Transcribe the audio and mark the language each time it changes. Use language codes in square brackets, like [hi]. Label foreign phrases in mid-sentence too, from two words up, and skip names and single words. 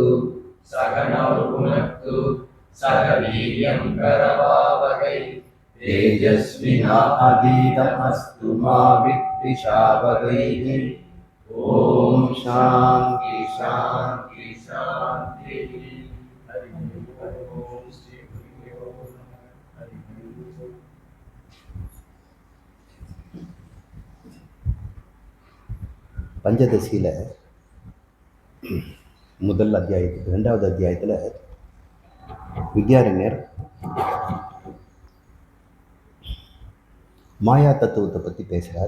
[sa] सहनौ भुनक्तु सह वीर्यं करवावहै तेजस्विनाधीतमस्तु मा विद्विषावहैः। ॐ शान्ति शान्ति शान्तिः। [ta] பஞ்சதசியில் முதல் அத்தியாயத்துக்கு 2வது அத்தியாயத்தில் வித்யாரண்யர் மாயா தத்துவத்தை பற்றி பேசுகிறார்.